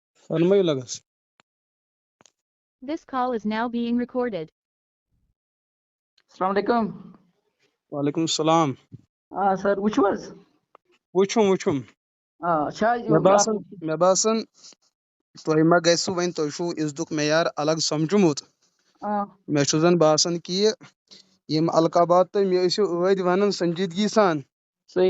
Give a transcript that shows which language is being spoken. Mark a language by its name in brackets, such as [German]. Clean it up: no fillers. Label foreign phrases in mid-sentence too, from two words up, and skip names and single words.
[Kashmiri] فرمائیو لگس. [English] This call is now being recorded. [Arabic] السلام علیکم. وعلیکم السلام. [Kashmiri] سر وچھو حظ وچھم مے باسان تۄہہِ ما گژھِوٕ وۄنۍ تُہۍ چھُو عزتُک معیار الگ سمجھمُت. مےٚ چھُ زن باسان کہِ یِم القابات تُہۍ مےٚ ٲسِو ٲدۍ ونان سنجیدگی سان صحیح